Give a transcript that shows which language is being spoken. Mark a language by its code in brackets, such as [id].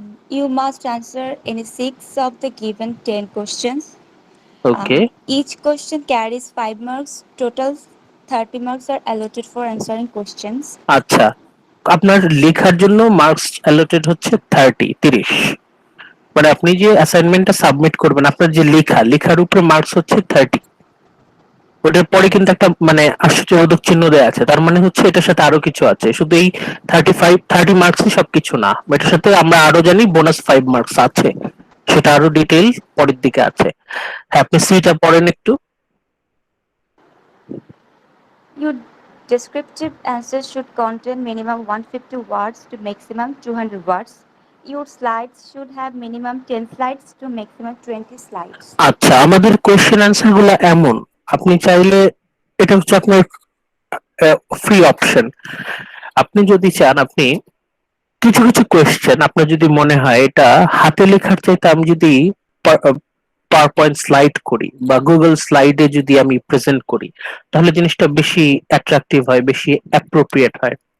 [en] You must answer any 6 of the given 10 questions. Okay. Each question carries 5 marks. Total 30 marks are allotted for answering questions. [bn] আচ্ছা, আপনার লেখার জন্য marks allotted হচ্ছে 30 মানে আপনি যে অ্যাসাইনমেন্টটা সাবমিট করবেন আপনার যে লেখার উপরে মার্কস হচ্ছে 30। ওটার পরে কিন্তু একটা মানে আশ্চর্যবোধক চিহ্ন দেওয়া আছে, তার মানে হচ্ছে এটার সাথে আরো কিছু আছে, শুধু এই 30 মার্কসই সবকিছু না, এটার সাথে আমরা আরো জানি বোনাস 5 মার্কস আছে, সেটা আরো ডিটেইল পরের দিকে আছে। হ্যাঁ, আপনি সিটা পড়েন একটু। [en] Your descriptive answers should contain minimum 150 words to maximum 200 words. Your slides should have minimum 10 slides to maximum 20 slides. [bn] আচ্ছা, আমাদের কোশ্চেন অ্যান্সার গুলো এমন, আপনি চাইলে এটা হচ্ছে আপনার ফ্রি অপশন, আপনি যদি চান আপনি কিছু কিছু কোয়েশ্চেন আপনার যদি মনে হয় এটা হাতে লেখার চাইতে আমি যদি পাওয়ার পয়েন্ট স্লাইড করি বা গুগল স্লাইডে যদি আমি প্রেজেন্ট করি তাহলে জিনিসটা বেশি অ্যাট্রাকটিভ হয়, বেশি অ্যাপ্রোপ্রিয়েট হয়।